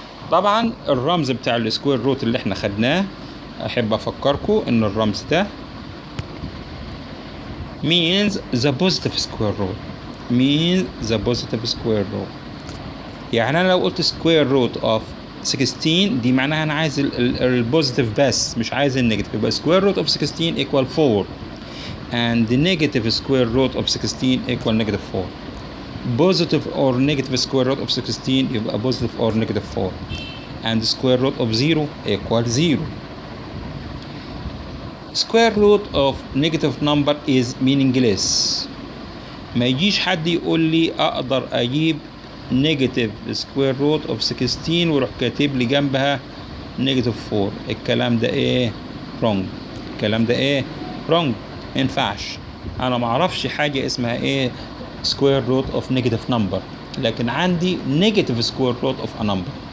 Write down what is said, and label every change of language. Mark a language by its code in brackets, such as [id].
[ar] طبعا الرمز بتاع السكوير روت اللي احنا خدناه احب افكركم ان الرمز ده [en] means the positive square root. means the positive square root. [ar] يعني انا لو قلت [en] square root of 16 [ar] دي معناها انا عايز البوزيتيف بس مش عايز النيجاتيف، يبقى [en] square root of 16 equal 4 and the negative square root of 16 equal negative 4. positive or negative square root of 16 يبقى positive or negative 4 and square root of 0 equal 0. Square root of negative number is meaningless. [ar] ما يجيش حد يقول لي اقدر اجيب [en] negative square root of 16 [ar] ويروح كاتب لي جنبها negative 4. الكلام ده ايه wrong. الكلام ده ايه wrong. ما ينفعش. انا ما اعرفش حاجه اسمها ايه [en] square root of negative number، [ar] لكن عندي [en] negative square root of a number.